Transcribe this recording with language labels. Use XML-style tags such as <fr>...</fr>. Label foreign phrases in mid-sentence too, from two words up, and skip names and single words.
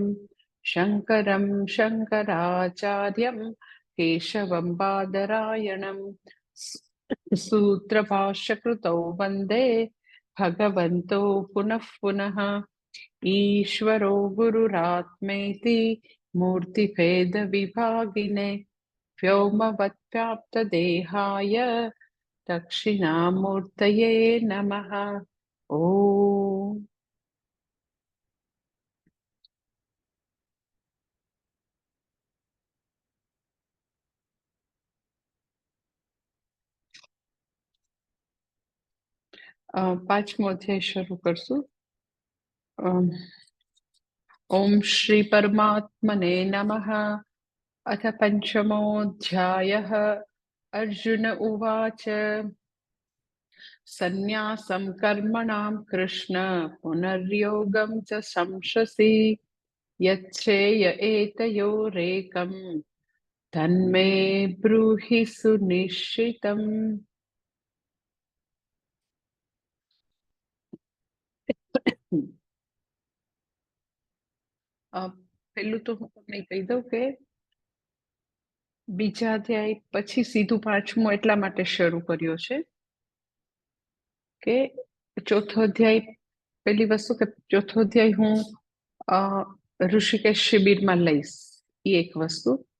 <sa>शङ्करं शङ्कराचार्यं केशवं बादरायणं सूत्रभाष्यकृतौ वन्दे भगवन्तौ पुनः पुनः। ईश्वरो गुरुरात्मेति मूर्तिभेदविभागिने व्योमवत्व्याप्तदेहाय दक्षिणामूर्तये नमः।</sa> <gu>ॐ પાંચમો અધ્યાય શરૂ કરશું.</gu> <sa>ओम श्री परमात्मने नमः. अथ पंचमोऽध्यायः. अर्जुन उवाच सन्न्यासं कर्मणां कृष्ण पुनर्योगं च संशसि यच्छ्रेय एतयोरेकं तन्मे ब्रूहि सुनिश्चितम्.</sa> <gu>પેલું તો હું તમને કહી દઉં કે બીજા અધ્યાય પછી સીધું પાંચમું એટલા માટે શરૂ કર્યો છે કે ચોથો અધ્યાય, પેલી વસ્તુ કે ચોથો અધ્યાય હું ઋષિકેશ શિબિરમાં લઈશ, એ એક વસ્તુ.</gu>